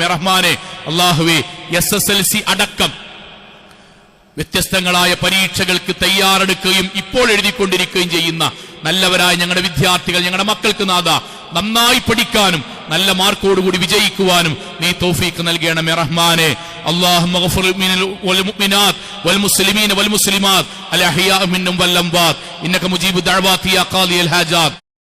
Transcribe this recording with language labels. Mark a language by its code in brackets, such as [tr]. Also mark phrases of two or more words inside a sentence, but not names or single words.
[ml] റഹ്മാനെ, അള്ളാഹുവെ, SSLC അടക്കം വ്യത്യസ്തങ്ങളായ പരീക്ഷകൾക്ക് തയ്യാറെടുക്കുകയും ഇപ്പോൾ എഴുതിക്കൊണ്ടിരിക്കുകയും ചെയ്യുന്ന നല്ലവരായ ഞങ്ങളുടെ വിദ്യാർത്ഥികൾ, ഞങ്ങളുടെ മക്കൾക്ക് നാഥ നന്നായി പഠിക്കാനും നല്ല മാർക്കോടുകൂടി വിജയിക്കുവാനും നീ തൗഫീഖ് നൽകണമേ. റഹ്മാനെ, [ar] اللهم اغفر للمؤمنين والمؤمنات والمسلمين والمسلمات الأحياء منهم والأموات إنك مجيب الدعوات يا قاضي الحاجات